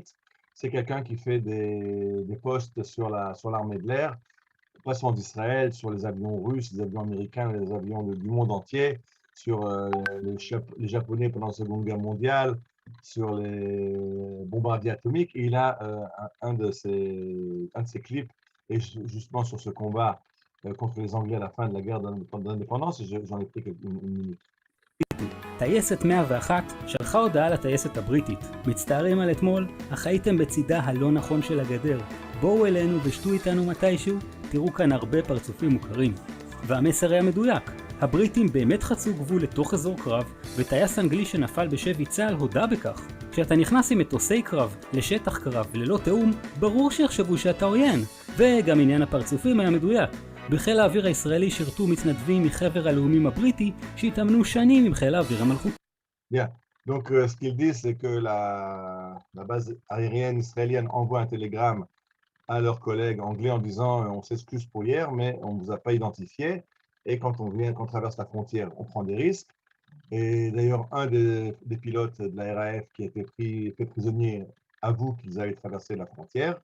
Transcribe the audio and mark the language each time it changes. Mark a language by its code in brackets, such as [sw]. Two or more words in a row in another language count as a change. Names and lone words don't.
[fr] C'est quelqu'un qui fait des postes sur l'armée de l'air, pas seulement d'Israël, sur les avions russes, les avions américains, les avions du monde entier, sur les Japonais pendant la Seconde Guerre mondiale, sur les bombardiers atomiques. Et il a un de ses clips, et justement sur ce combat contre les Anglais à la fin de la guerre d'indépendance, j'en ai pris une minute. [he] טייסת 101 שלחה הודעה לטייסת הבריטית. מצטערים על אתמול, אך הייתם בצידה הלא נכון של הגדר. בואו אלינו ושתו איתנו מתישהו, תראו כאן הרבה פרצופים מוכרים. והמסר היה מדויק. הבריטים באמת חצו גבול לתוך אזור קרב, וטייס אנגלי שנפל בשבי צה"ל הודה בכך. כשאתה נכנס עם מטוסי קרב לשטח קרב ללא תאום, ברור שיחשבו שאתה עוין. וגם עניין הפרצופים היה מדויק. בחיל האוויר הישראלי שירתו מתנדבים מחבר הלאומים הבריטי שהתאמנו שנים עם חיל האוויר המלכותי. [fr] Bien. Donc, ce qu'il dit, c'est que la base aérienne israélienne envoie un télégramme à leurs collègues anglais en disant on s'excuse pour hier, mais on ne vous a pas identifié. Et quand on traverse la frontière, on prend des risques. Et d'ailleurs, un des pilotes de la RAF qui a été fait prisonnier avoue qu'ils avaient traversé la frontière.